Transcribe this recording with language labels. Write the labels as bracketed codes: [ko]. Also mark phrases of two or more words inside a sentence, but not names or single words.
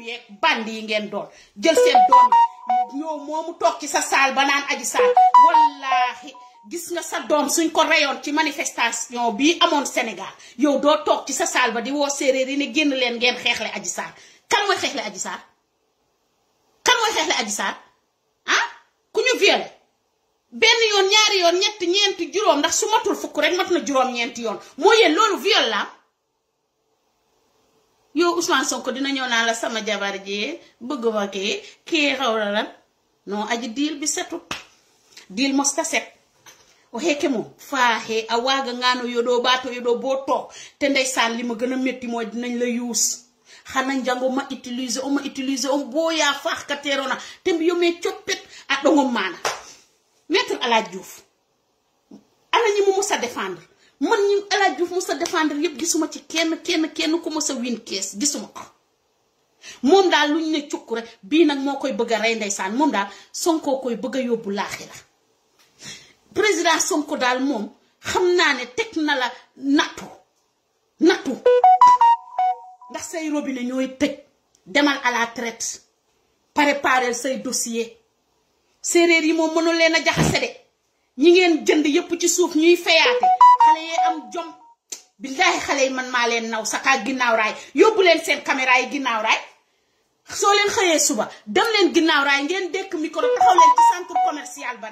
[wo] yeeg bandi yi ngeen doon jël seen doom ñoo moomu toog ci sa saal ba naan Adji Sarr wallaahi gis nga sa doom suñ ko reyoon ci manifestation bii amoon Sénégal yow doo toog ci sa saal ba di woo séeréer yi ne génn leen ngeen xeexle Adji Sarr kan mooy xeexle Adji Sarr kan mooy xeexle Adji Sarr ah ku ñu violé benn yoon ñaari yoon ñett ñeenti juróom ndax su matul fukk rek mat na juróom ñeenti yoon moo yéen loolu viol la yow Ousmane Sonko dina ñëw naan la sama jabar ji bëgg ma kii xaw la lan non aji diil bi setut diil [srr] mosta set o heke moom faaxee a waaga ngaano [wo] yodoo baato yodoo boo toog te ndeysaan li ma gën a métti mooy dinañ la yuus xana njango ma utiliser o boo yaa [srr] faax ka teerona te mbi yomee coppet a ɗongom maana [wo] Maître El Hadji Diouf ana ñi mu mus a défendre man ñi El Hadji Diouf mus a défendre yëpp gisuma ci kenn ku mus a win kees gisuma ko moom daal luñ ne cukk rek bii nag moo koy bëgg a rey ndeysaan moom daal Sonko koy bëgg a yóbbu laaxira président Sonko daal moom xam naa ne teg na la nattu ndax say robinet ñooy tëj demal [fr] à la traite [wo] préparer say dossier séeréer yi moom mënul leen a jaxase de ñi ngeen jënd yépp ci suuf ñuy feyaate xale yee am jom billaahi xale yi man maa leen naw sakaa ginnaaw raay yóbbu leen seen caméra yi ginnaaw raay soo leen xëyee suba dem leen ginnaaw raay ngeen dékk micro taxaw leen ci [fr] centre commercial [wo] ba